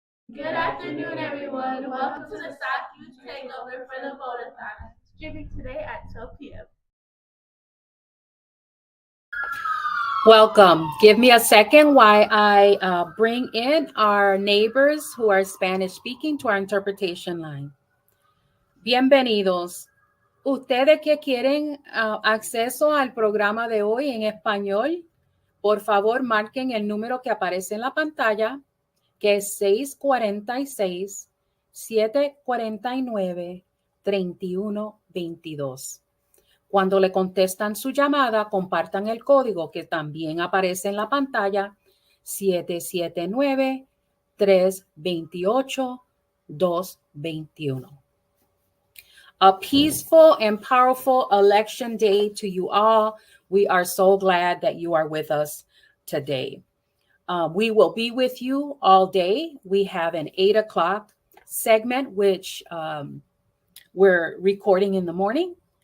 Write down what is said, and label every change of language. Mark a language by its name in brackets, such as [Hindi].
[English] Good afternoon, everyone. Welcome to the South Youth Takeover for the Vote-A-Thon, streaming today at 12 p.m. Welcome. Give me a second while I bring in our neighbors who are Spanish speaking to our interpretation line. [Spanish] Bienvenidos. Ustedes que quieren acceso al programa de hoy en español, por favor marquen el número que aparece en la pantalla, que es 646-749-3122. Cuando le contestan su llamada, compartan el código que también aparece en la pantalla, 779-328-221. [English] A peaceful and powerful election day to you all. We are so glad that you are with us today. We will be with you all day. We have an 8 o'clock segment, which we're recording in the morning.